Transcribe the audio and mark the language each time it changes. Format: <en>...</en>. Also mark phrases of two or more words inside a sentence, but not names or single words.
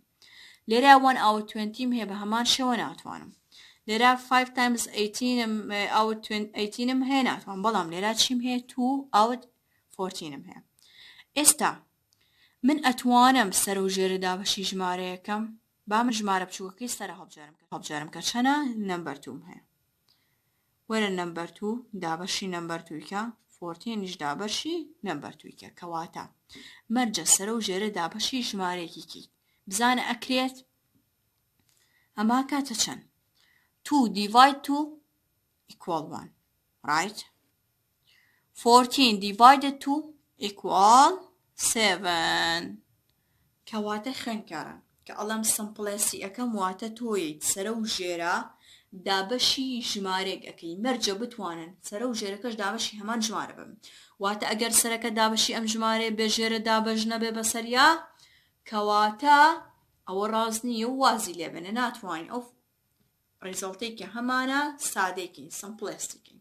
<ckb>لێرە 1 out 20 هەیە بە هەمان شێوە ناتوانم. لێرە 5 times 18 out 18 هەیە ناتوانم بەڵام لێرە چیم هەیە 2 out 14 هەیە. ئێستا من ئەتوانم سەر و ژێرە دابەشی ژمارەیەکەم با من ژمارە بچووکەکەی سەرە هەڵبژارم کە چەنە نمبەر 2 هەیە وەرە نمبەر 2 دابەشی نمبەر 2 14 دابەشی نمبەر 2 کەواتە مەرجە سەرە و ژێرە دابەشی ژمارەیەکی بزانە ئەکرێت ئەما کاتە چەند 2 divide 2 equal 1 right 14 divided 2 equal 7 کەواتە خوێندکاران کە ئەڵەم سمپڵێسی ئەەکەم واتە تۆیت سەرە و ژێرە دابەشی ژمارەیەک ئەەکەی مەرجە بتوانن سەرە و ژێرەکەش دابەشی هەمان ژمارە بن واتە ئەگەر سەرەکە دابەشی ئەم ژمارەیە بێ ژێرە دابەش نەبێ بەسەریا کەواتە ئەوە ڕاز نییە و وازی لێبێنە ناتوانین ئەو ڕیزڵتێکی هەمانە سادەیەکەین سمپڵێستیکەین.</ckb>